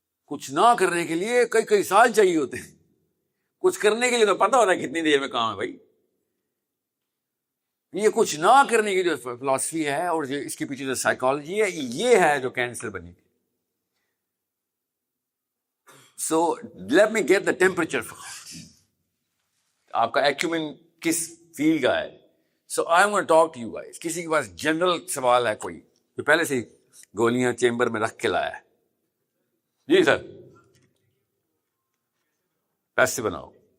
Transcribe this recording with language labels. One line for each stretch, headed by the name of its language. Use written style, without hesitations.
Urdu: کچھ نہ کرنے کے لیے کئی کئی سال چاہیے ہوتے ہیں. کچھ کرنے کے لیے تو پتہ ہوتا ہے کتنی دیر میں کام ہے بھائی. یہ کچھ نہ کرنے کی جو فلاسفی ہے اور جو اس کے پیچھے جو سائیکالوجی ہے، یہ ہے جو کینسر بنی.
English: So let me get the temperature.
Urdu: آپ کا ایکیومن کس فیلڈ کا ہے؟
English: So I am gonna talk to you guys.
Urdu: کسی کے پاس جنرل سوال ہے کوئی جو پہلے سے گولیاں چیمبر میں رکھ کے لایا ہے؟ جی سر. پیسے بناؤ.